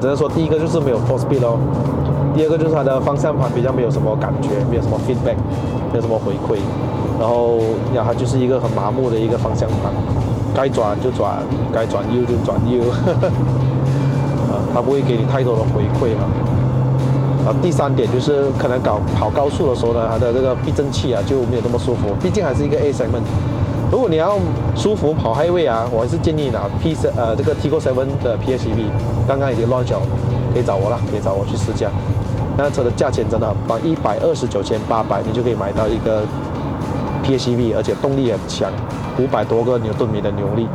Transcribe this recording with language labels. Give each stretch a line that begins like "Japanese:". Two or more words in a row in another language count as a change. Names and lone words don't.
Chinese: 能說第一個就是沒有 4 speed 咯，第二個就是它的方向盤比較沒有什麼感覺，沒有什麼 feedback， 沒有什麼回饋，然後呀，它就是一個很麻木的一個方向盤，該轉就轉，該轉右就轉右，它不會給你太多的回饋嘛。然後第三點就是可能跑高速的時候呢，它的這個避震器啊就沒有那麼舒服，畢竟還是一個
English: A segment。
Chinese: 如果你要舒服跑 highway 啊，我還是建議拿這個 Tiggo 7的 PHEV， 剛剛已經 launch 了，可以找我了，可以找我去試駕。那車的價錢真的很棒，129,800你就可以買到一個 PHEV， 而且動力很強，500多個牛頓米的扭力。